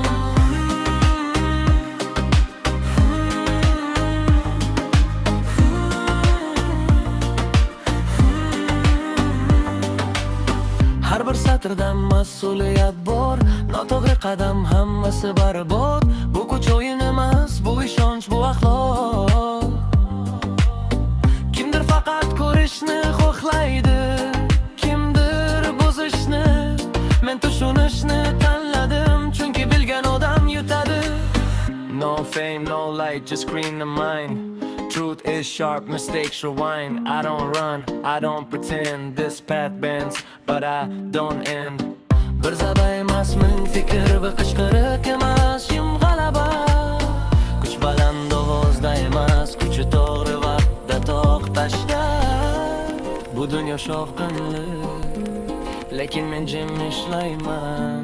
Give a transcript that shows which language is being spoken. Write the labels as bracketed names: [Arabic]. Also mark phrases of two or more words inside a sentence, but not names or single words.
[Uzbek] Har bir satrdan mas'uliyat bor, noto'g'ri qadam hammasi barbod. Bu kuch o'yin emas, bu ishonch, bu axloq. Kimdir faqat ko'rishni xohlaydi, kimdir buzishni. Men tushunishni tanladim, chunki bilgan odam yutadi. [English] No fame, no light, just screen the mind. Truth is sharp, mistakes rewind. I don't run, I don't pretend. This path bends, but I don't end. [Uzbek] Bir zaba emas, ming fikr va qishqiriq emas, yim g'alaba. Kuch baland ovozda emas, kuchi to'g'ri vaqtda to'xtashda. Bu dunyo shovqinli, lekin men jim ishlayman.